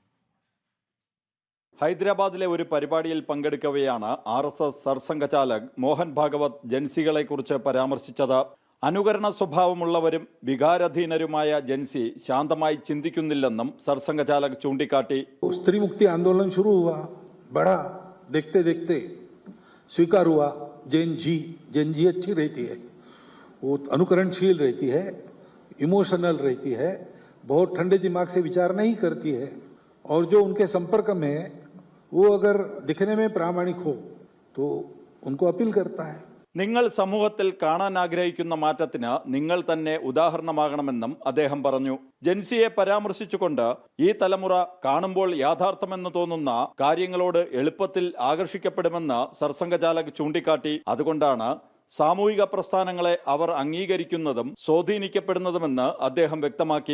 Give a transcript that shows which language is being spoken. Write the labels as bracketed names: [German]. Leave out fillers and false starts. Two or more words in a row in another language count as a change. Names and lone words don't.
[Malayalam] ഹൈദരാബാദിലെ ഒരു പരിപാടിയിൽ പങ്കെടുക്കവെയാണ് RSS സർസംഘചാലക് മോഹൻ ഭാഗവത് ജൻസികളെക്കുറിച്ച് പരാമർശിച്ചത്. അനുകരണ സ്വഭാവമുള്ളവരും വികാരാധീനരുമായ ജൻസി ശാന്തമായി ചിന്തിക്കുന്നില്ലെന്നും സർസംഘചാലക് ചൂണ്ടിക്കാട്ടി. [Hindi] स्त्री मुक्ति आंदोलन शुरू हुआ, बड़ा देखते देखते स्वीकार हुआ जैन जी अच्छी रहती है, वो अनुकरणशील रहती है, इमोशनल रहती है, बहुत ठंडे दिमाग से विचार नहीं करती है, और जो उनके संपर्क में वो अगर दिखने में प्रामाणिक हो तो उनको अपील करता है. [Malayalam] നിങ്ങൾ സമൂഹത്തിൽ കാണാൻ ആഗ്രഹിക്കുന്ന മാറ്റത്തിന് നിങ്ങൾ തന്നെ ഉദാഹരണമാകണമെന്നും അദ്ദേഹം പറഞ്ഞു. ജൻസിയെ പരാമർശിച്ചുകൊണ്ട് ഈ തലമുറ കാണുമ്പോൾ യാഥാർത്ഥ്യമെന്ന് തോന്നുന്ന കാര്യങ്ങളോട് എളുപ്പത്തിൽ ആകർഷിക്കപ്പെടുമെന്ന് സർസംഘചാലക് ചൂണ്ടിക്കാട്ടി. അതുകൊണ്ടാണ് സാമൂഹിക പ്രസ്ഥാനങ്ങളെ അവർ അംഗീകരിക്കുന്നതും സ്വാധീനിക്കപ്പെടുന്നതുമെന്ന് അദ്ദേഹം വ്യക്തമാക്കി.